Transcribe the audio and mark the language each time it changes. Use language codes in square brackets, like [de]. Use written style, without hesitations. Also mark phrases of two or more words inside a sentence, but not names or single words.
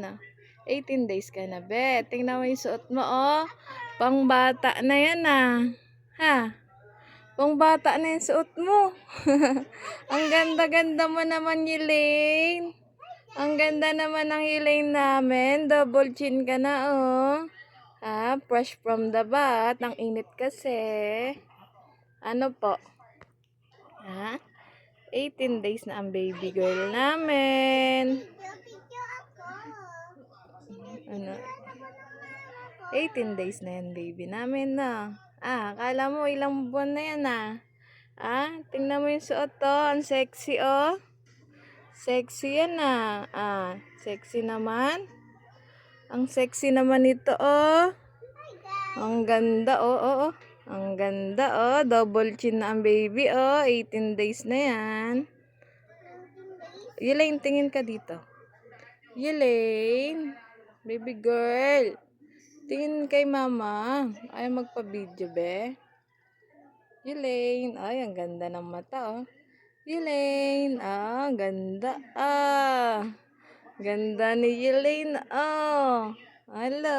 [tl] 18 days ka na, be. Tingnan mo yung suot mo, oh. Pang bata na yan, Pang bata na yung suot mo. Ang ganda-ganda mo naman, Elaine. Ang ganda naman ng Elaine namin. [en] Double chin [tl] ka na, [en] oh. Fresh from the bath. [tl] Ang init kasi. Ano po? 18 days na ang [en] baby girl [tl] namin. 18 days na yan, baby namin, na. Akala mo ilang buwan na yan, tingnan mo yung suot, oh. Ang sexy, oh. Sexy yan, sexy naman. Ang sexy naman ito, oh. Ang ganda, oh. Ang ganda, oh. [en] Double chin [tl] na ang baby, oh. 18 days na yan. Elaine, tingin ka dito. Elaine, [en] baby girl. [tl] Tingin kay mama. Ayaw magpa-video, be. Elaine, ay, ang ganda ng mata, oh. Elaine, ganda, Ganda ni Elaine, Hello.